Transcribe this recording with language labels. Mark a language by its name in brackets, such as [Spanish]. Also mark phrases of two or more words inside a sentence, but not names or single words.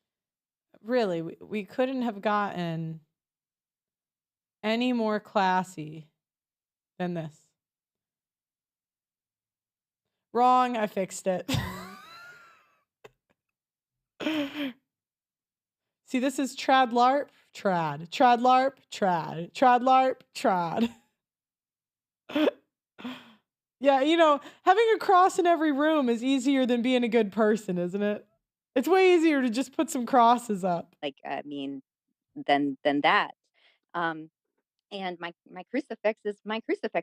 [English] really, we couldn't have gotten any more classy than this. Wrong, I fixed it. See, this is trad larp, trad. Trad larp, trad. Trad larp, trad. Yeah, having a cross in every room is easier than being a good person, isn't it? It's way easier to just put some crosses up. Like, I mean, than that. And my crucifix is my crucifix.